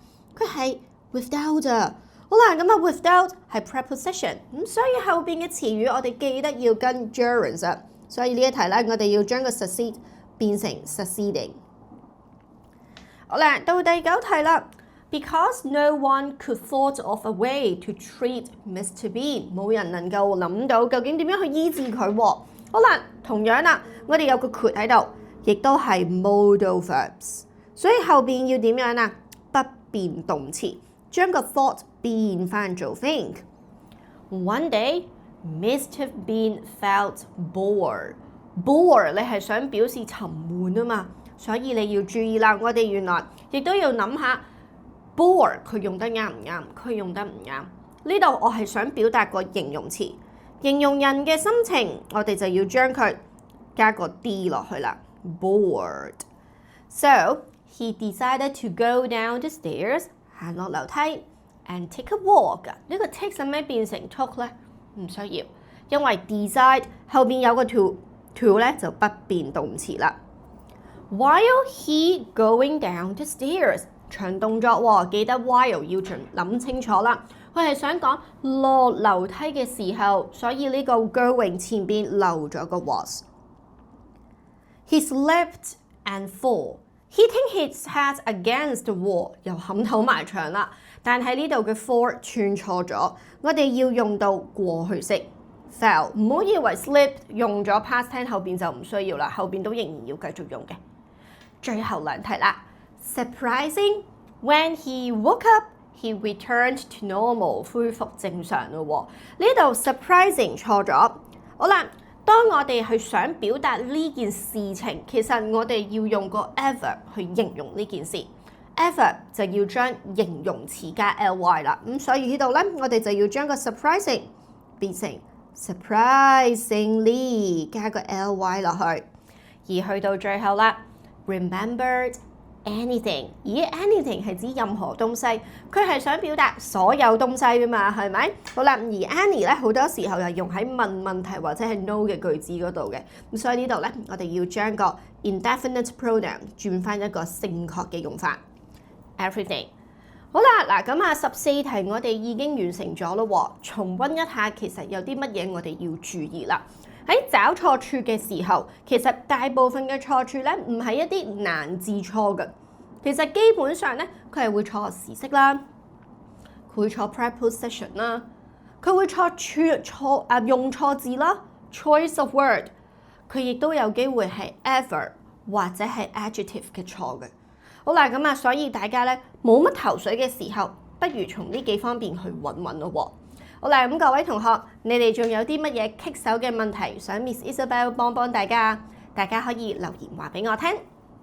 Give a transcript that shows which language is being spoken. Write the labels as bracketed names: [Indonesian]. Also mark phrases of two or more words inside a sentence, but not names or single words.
[Cantonese] 佢係 without 啊。好啦，咁啊 without 係 preposition， 咁所以後邊嘅詞語我哋記得要跟 gerunds 啊。所以呢一題咧，我哋要將個 succeed 變成 succeeding。好啦，到第9題啦。 [English] Because no one could thought of a way to treat Mr. Bean， [Cantonese] 冇人能夠諗到究竟點樣去醫治佢喎。好啦，同樣啦，我哋有個 could 喺度，亦都係 [English] modal verbs， [Cantonese] 所以後邊要點樣啊？不變動詞，將個 thought 變翻做 think。 [English] One day, Mr. Bean felt bored。 [Cantonese] bored 你係想表示沉悶啊嘛，所以你要注意啦。我哋原來亦都要諗下。bored 佢用得啱唔啱？佢用得唔啱？呢度我係想表達個形容詞，形容人嘅心情，我哋就要將佢加個 d 落去啦。bored。 [English] So he decided to go down the stairs， [Cantonese] 行落樓梯 [English] and take a walk。 [Cantonese] 呢個 take 使咩變成 took 咧？唔需要，因為 decide 後邊有個 to 咧就不變動詞啦。 [English] While he going down the stairs。 [Cantonese] 長動作喎，記得 while 要諗清楚啦。佢係想講落樓梯嘅時候，所以呢個 going 前邊漏咗個 was。 [English] He slipped and fall, hitting his head against the wall， [Cantonese] 又冚頭埋牆啦。但係呢度嘅 fall 串錯咗，我哋要用到過去式 fell， 唔好以為 slip 用咗 [English] past tense [Cantonese] 後邊就唔需要啦，後邊都仍然要繼續用嘅。最後2題啦。 [English] Surprising, when he woke up, He returned to normal， [Cantonese] 恢復正常咯喎。呢度 surprising 錯咗。好啦，當我哋去想表達呢件事情，其實我哋要用個 ever 去形容呢件事。ever 就要將形容詞加 ly 啦。咁所以呢度咧，我哋就要將個 surprising 變成 surprisingly 加個 ly 落去。而去到最後啦 ， [English] remembered anything， [Cantonese] 咦 anything 係指任何東西，佢係想表達所有東西㗎嘛，係咪？好啦，而 any 咧好多時候係用喺問問題或者係 no 嘅句子嗰度嘅，咁所以呢度咧，我哋要將個 [English] indefinite pronoun [Cantonese] 轉翻一個正確嘅用法 everything。好啦，嗱咁啊14題我哋已經完成咗咯喎，重溫一下其實有啲乜嘢我哋要注意啦。喺找錯處嘅時候，其實大部分嘅錯處咧唔係一啲難字錯嘅，其實基本上咧佢係會錯時式啦，佢會錯 preposition 啦，佢會錯用錯字啦 ， [English] choice of word， [Cantonese] 佢亦都有機會係 ever 或者係 adjective 嘅錯嘅。好啦，咁啊，所以大家咧冇乜頭緒嘅時候，不如從呢幾方面去揾咯喎。好啦，咁各位同學，你哋仲有啲乜嘢棘手嘅問題想 Miss Isabel 幫大家？大家可以留言話俾我聽。